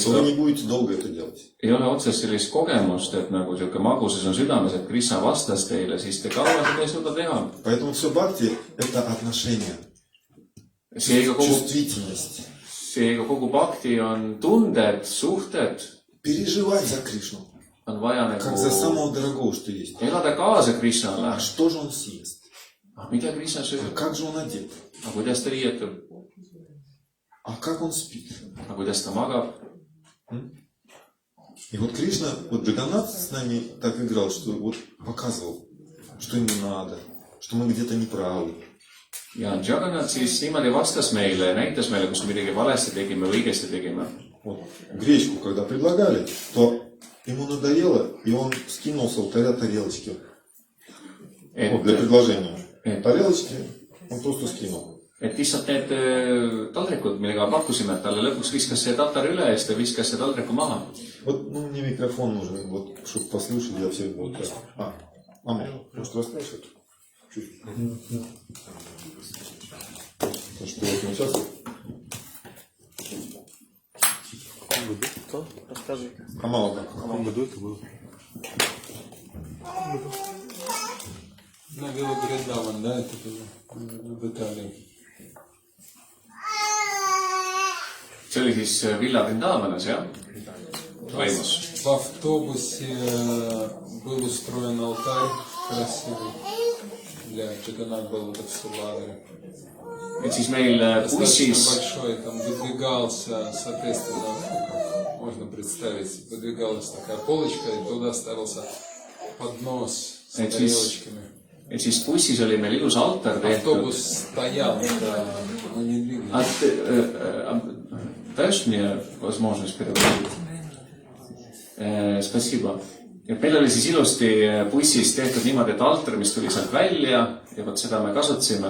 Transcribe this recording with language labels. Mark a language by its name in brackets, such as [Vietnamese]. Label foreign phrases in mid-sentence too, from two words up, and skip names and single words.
[Russian] то вы не будете долго это делать. [Estonian] ei ole otsest sellist kogemust, et nagu siuke magusus on südames, et Krishna vastas teile, siis te kaua seda ei suuda teha. [Russian] Поэтому все бхакти – это отношения, чувствительность. [Estonian] Seega kogu bhakti on tunded, suhted, [Russian] Переживать за Кришну, [Estonian] on vaja [Russian] как за [Estonian] nagu [Russian] самого дорогого, что есть. [Estonian] elada kaasa Krishnale. [Russian] А что же он съест? [Estonian] Mida Krishna [Russian] А [Estonian] sööb? [Russian] как же он одет? [Estonian] Aga kuidas ta riietub? [Russian] А как он спит? [Estonian] Aga kuidas ta magab? [Russian] И вот Кришна, вот Джаганнат с нами так играл, что вот показывал, что ему надо, что мы где-то неправы. [Estonian] ja Jagannath siis niimoodi vastas meile, näitas meile, kus midagi valesti tegime või õigesti tegime. [Russian] Вот. Гречку, когда предлагали, то ему надоело, и он скинул с алтаря тарелочки. Вот, для предложения. Тарелочки он просто скинул. [Estonian] Et lihtsalt need taldrikud, millega pakkusime, et talle lõpuks viskas see tatar üle ja siis ta viskas see taldriku maha. [Russian] Вот, ну, мне микрофон нужен, вот, чтобы послушали, я все буду. Мама, может, расскажешь это? Чуть. Что вот мы сейчас... Что? Расскажи. А мало как? В каком году это было? На Виллабридаван, да, это было в Италии. [Estonian] See oli siis Villa Vrindavanas, jah? Toimus. [Russian] В автобусе был устроен алтарь красивый для Джаганнат Баладхасубхадри. [Estonian] Et siis meil [Russian] Достаточно [Estonian] bussis, [Russian] большой, там выдвигался, соответственно, можно представить, выдвигалась такая полочка, и туда ставился поднос с тарелочками. [Estonian] et siis bussis oli meil ilus altar tehtud. [Russian] Автобус стоял, да, но не двигался. Даешь мне возможность переводить? Спасибо. [Estonian] Et meil oli siis ilusti bussis tehtud niimoodi, et altar, mis tuli sealt välja ja vot seda me kasutasime.